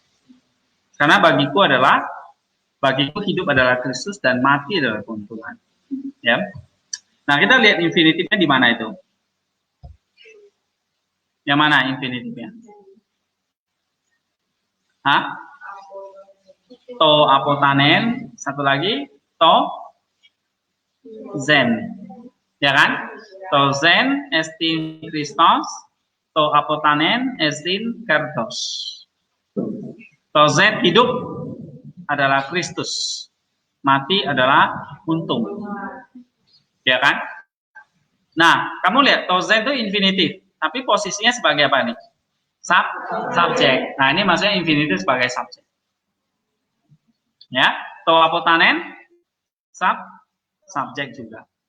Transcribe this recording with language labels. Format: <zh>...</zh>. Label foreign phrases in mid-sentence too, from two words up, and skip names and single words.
<id>Karena bagiku hidup adalah Kristus dan mati adalah keuntungan. Ya. Nah, kita lihat infinitifnya di mana itu? Yang mana infinitifnya? Hah?</id> <el>τὸ ἀποθανεῖν,</el> <id>satu lagi</id> <el>τὸ ζῆν.</el> <id>Ya kan?</id> <el>τὸ ζῆν ἐστιν Χριστός, τὸ ἀποθανεῖν ἐστιν κέρδος. τὸ ζῆν</el> <id>hidup adalah Kristus, mati adalah untung. Ya kan? Nah, kamu lihat</id> <el>τὸ ζῆν</el> <id>itu infinitif, tapi posisinya sebagai apa nih? Subjek. Nah, ini maksudnya infinitif sebagai subjek. Ya,</id> <el>τὸ ἀποθανεῖν</el> <id>subjek juga.</id>